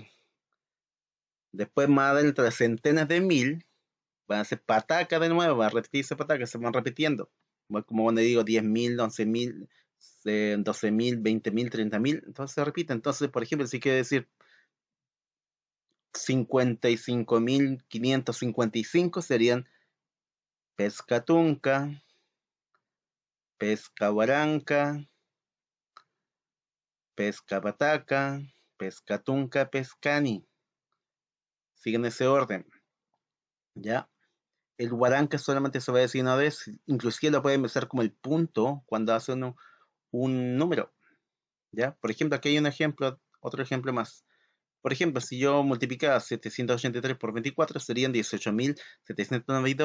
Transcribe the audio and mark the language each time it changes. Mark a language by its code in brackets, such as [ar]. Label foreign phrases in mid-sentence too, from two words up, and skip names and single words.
[es] Después, más adelante, las centenas de mil van a ser pataca de nuevo, va a repetirse pataca, se van repitiendo. Como cuando digo 10.000, 11.000, 12.000, 20.000, 30.000, entonces se repite. Entonces, por ejemplo, si quiere decir 55.555 serían [ay] pescatunca, pescahuaranca, pescapataca, pescatunca, pescani. [es] Siguen ese orden, ¿ya? El huaranca solamente se va a decir una vez, inclusive lo pueden usar como el punto cuando hacen un número, ¿ya? Por ejemplo, aquí hay un ejemplo, otro ejemplo más. Por ejemplo, si yo multiplicaba 783 por 24, serían 18.792.